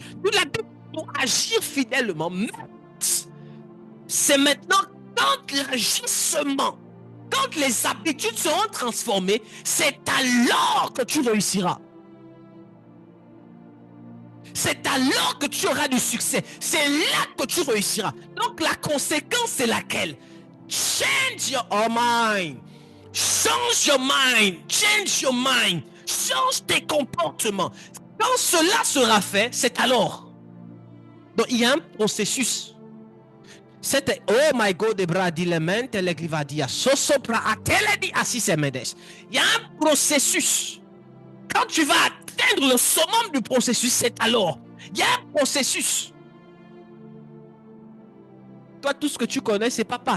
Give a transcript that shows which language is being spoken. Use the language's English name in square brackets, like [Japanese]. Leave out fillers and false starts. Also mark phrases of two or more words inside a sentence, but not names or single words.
[French] Pour agir fidèlement, c'est maintenant quand l'agissement, quand les habitudes seront transformées, c'est alors que tu réussiras. C'est alors que tu auras du succès. C'est là que tu réussiras. Donc la conséquence, c'est laquelle? [English] Change your mind. Change your mind. Change your mind. [French] Change tes comportements. Quand cela sera fait, c'est alors. Donc il y a un processus. C'était [English] oh my God, [French] il y a un processus. Quand tu vas atteindre le summum du processus, c'est alors. Il y a un processus. Toi, tout ce que tu connais, c'est papa.